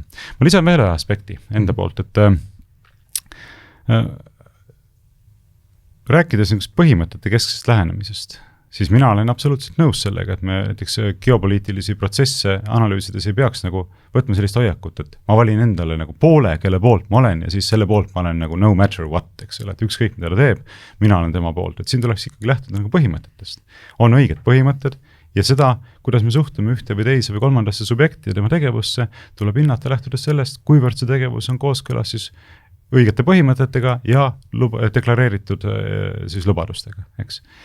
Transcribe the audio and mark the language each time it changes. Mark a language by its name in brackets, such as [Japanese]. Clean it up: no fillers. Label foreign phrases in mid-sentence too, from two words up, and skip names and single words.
[Estonian] Ma lisan veel ühe aspekti enda poolt, et rääkides põhimõtete kesksest lähenemisest, siis mina olen absoluutselt nõus sellega, et me näiteks geopoliitilisi protsesse analüüsides ei peaks nagu võtma sellist hoiakut, et ma valin endale nagu poole, kelle poolt ma olen ja siis selle poolt ma olen nagu [English] no matter what, [Estonian] eks ole, et ükskõik mida ta teeb, mina olen tema poolt, et siin tuleks ikkagi lähtuda nagu põhimõtetest. On õiged põhimõtted ja seda, kuidas me suhtume ühte või teise või kolmandasse subjekti ja tema tegevusse, tuleb hinnata lähtudes sellest, kuivõrd see tegevus on kooskõlas siis õigete põhimõtetega ja deklareeritud siis lubadustega, eks.